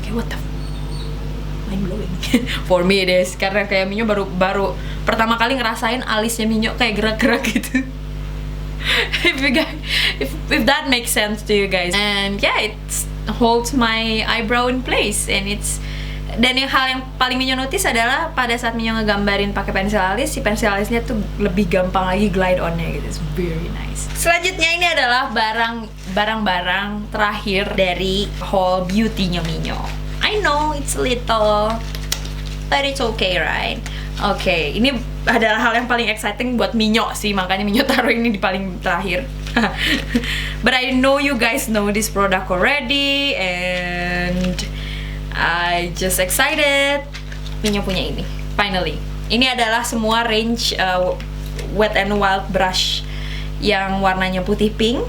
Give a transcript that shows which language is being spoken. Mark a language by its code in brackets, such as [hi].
[id] Kayak [en] what the mind blowing. For me it is, [id] karena kayak Minyo baru pertama kali ngerasain alisnya Minyo kayak gerak-gerak gitu. [en] if that makes sense to you guys. And yeah, it holds my eyebrow in place, and it's. [id] Dan hal yang paling Minyo notice adalah pada saat Minyo ngegambarin pakai pensil alis, si pensil alisnya tuh lebih gampang lagi glide on-nya gitu. [en] It's very nice. [id] Selanjutnya ini adalah barang-barang terakhir dari haul beauty-nya Minyo. [en] I know it's little, but it's okay, right? [id] Oke, ini adalah hal yang paling exciting buat Minyo sih, makanya Minyo taruh ini di paling terakhir. [en] But I know you guys know this product already, and I just excited. [id] Minyo punya ini, finally. Ini adalah semua range Wet n Wild brush yang warnanya putih pink.